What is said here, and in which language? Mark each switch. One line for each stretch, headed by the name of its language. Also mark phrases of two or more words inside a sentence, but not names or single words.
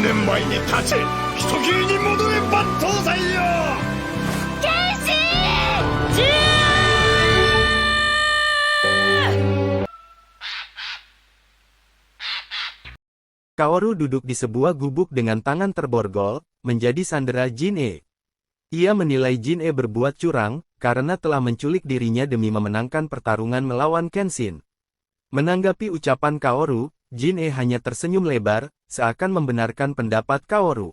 Japanese: 前に立ち、人斬りに戻れ抜刀斎よ。剣心ジュー。
Indonesian: Kaoru duduk di sebuah gubuk dengan tangan terborgol, menjadi sandera Jin-e. Ia menilai Jin-e berbuat curang, karena telah menculik dirinya demi memenangkan pertarungan melawan Kenshin. Menanggapi ucapan Kaoru, Jin-e hanya tersenyum lebar, seakan membenarkan pendapat Kaoru.